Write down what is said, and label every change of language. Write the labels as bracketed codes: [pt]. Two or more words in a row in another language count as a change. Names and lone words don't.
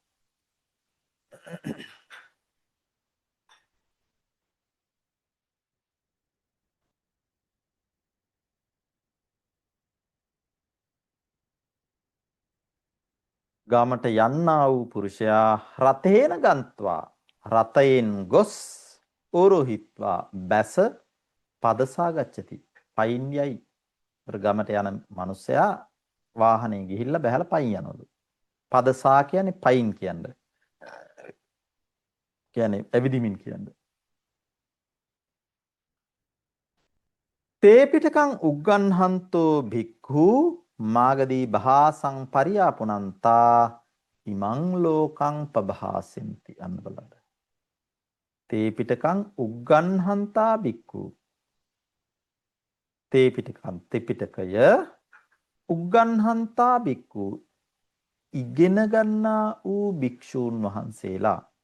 [si] ගමට යන්නා වූ පුරුෂයා [pi] රතේන ගන්්වා [si] රතයෙන් ගොස් ඕරෝහිත්වා බැස [pi] පදසා ගච්ඡති [si] පයින් යයි. ගමට යන මිනිසයා වාහනේ ගිහිල්ලා බහැලා පයින් යනවලු. පදසා කියන්නේ පයින් කියන්නේ. කියන්නේ ඇවිදිමින් කියන්නේ. [pi] තේ පිටකං උග්ගන්හන්තෝ භික්ඛු මාගදී භාසං පරියාපුනන්තා ඉමං ලෝකං පභාසෙන්ති. [si] අන්න බලන්න. [pi] තේ පිටකං උග්ගන්හන්තා භික්ඛු. තේ පිටකං [si] ත්‍රිපිටකය [pi] උග්ගන්හන්තා භික්ඛු [si] ඉගෙන ගන්නා වූ භික්ෂූන් වහන්සේලා.